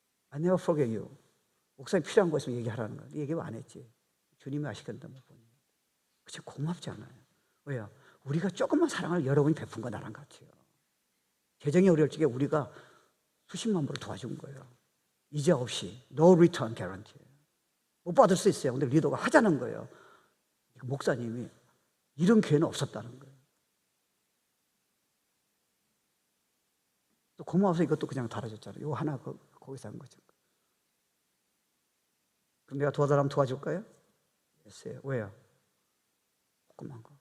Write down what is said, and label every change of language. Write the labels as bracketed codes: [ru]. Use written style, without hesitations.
[en] I never forget you. [ko] 목사님 필요한 거 있으면 얘기하라는 거예요. 얘기 안 했지. 주님이 아시겠다는 분. 그치, 고맙지 않아요. 왜요? 우리가 조금만 사랑을 여러분이 베푼 거 나랑 같아요. 재정이 어려울 적에 우리가 수십만 불을 도와준 거예요. 이제 없이 [en] no return guarantee. [ko] 못 받을 수 있어요. 근데 리더가 하자는 거예요. 목사님이 이런 교회는 없었다는 거예요. 또 고마워서 이것도 그냥 달아줬잖아요. 이거 하나 거기서 한 거죠. 그럼 내가 도와달라면 도와줄까요? 됐어요. 왜요? 조그만 거.